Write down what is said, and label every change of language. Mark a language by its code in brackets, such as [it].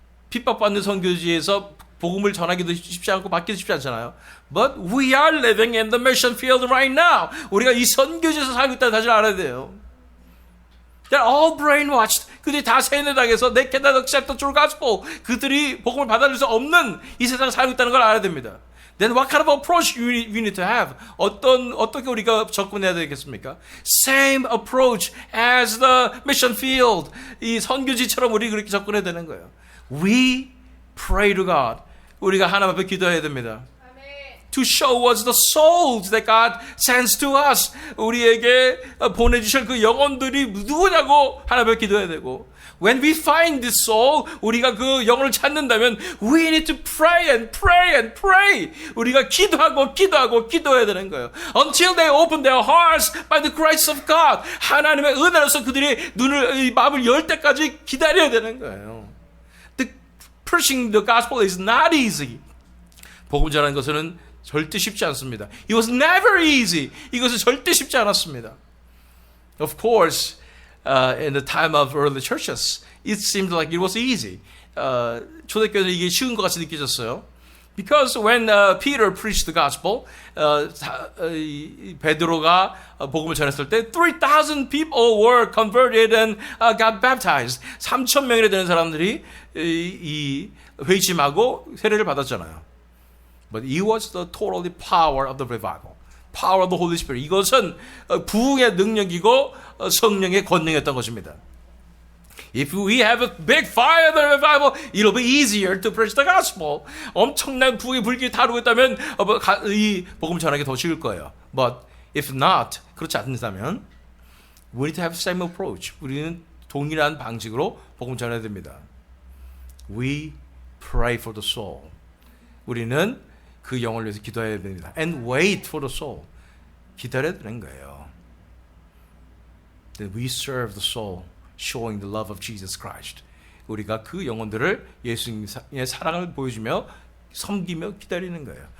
[ko] 핍박받는 선교지에서 복음을 전하기도 쉽지 않고 받기도 쉽지 않잖아요. [en] But we are living in the mission field right now. [ko] 우리가 이 선교지에서 살고 있다는 사실을 알아야 돼요. [en] They're all brainwashed. [ko] 그들이 다 세뇌당해서 [en] they cannot accept the true gospel. [ko] 그들이 복음을 받아들일 수 없는 이 세상을 살고 있다는 걸 알아야 됩니다. [en] Then what kind of approach we need to have? [ko] 어떻게 우리가 접근해야 되겠습니까? [en] Same approach as the mission field. [ko] 이 선교지처럼 우리 그렇게 접근해야 되는 거예요. [en] We pray to God. [ko] 우리가 하나님 앞에 기도해야 됩니다. [en] To show us the souls that God sends to us. [ko] 우리에게 보내주실 그 영혼들이 누구냐고 하나님 앞에 기도해야 되고, [en] when we find this soul, [ko] 우리가 그 영혼을 찾는다면 [en] we need to pray and pray and pray. [ko] 우리가 기도해야 되는 거예요. [en] Until they open their hearts by the grace of God. [ko] 하나님의 은혜로서 그들이 마음을 열 때까지 기다려야 되는 거예요. [en] Preaching the gospel is not easy. [ko] 복음 전하는 것은 절대 쉽지 않습니다. [en] It was never easy. [ko] 이것은 절대 쉽지 않았습니다. [en] Of course, in the time of early churches, it seemed like it was easy. [ko] 초대교회는 이게 쉬운 것 같이 느껴졌어요. [en] Because when Peter preached the gospel, [ko] 베드로가 복음을 전했을 때 [en] 3,000 people were converted and got baptized. [ko] 3,000명이나 되는 사람들이 이 회심하고 세례를 받았잖아요. [en] But it was the totally power of the revival. Power of the Holy Spirit. [ko] 이것은 부흥의 능력이고 성령의 권능이었던 것입니다. [en] If we have a big fire of the revival, it'll be easier to preach the gospel. [ko] 엄청난 부흥의 불길이 타오르고 있다면 이 복음 전하기 더 쉬울 거예요. [en] But if not, [ko] 그렇지 않다면 [en] we need to have the same approach. [ko] 우리는 동일한 방식으로 복음 전해야 됩니다. [en] We pray for the soul. [ko] 우리는 그 영혼을 위해서 기도해야 됩니다. [en] And wait for the soul. [ko] 기다려야 되는 거예요. [en] Then we serve the soul. Showing the love of Jesus Christ. [ko] 우리가 그 영혼들을 예수님의 사랑을 보여주며 섬기며 기다리는 거예요.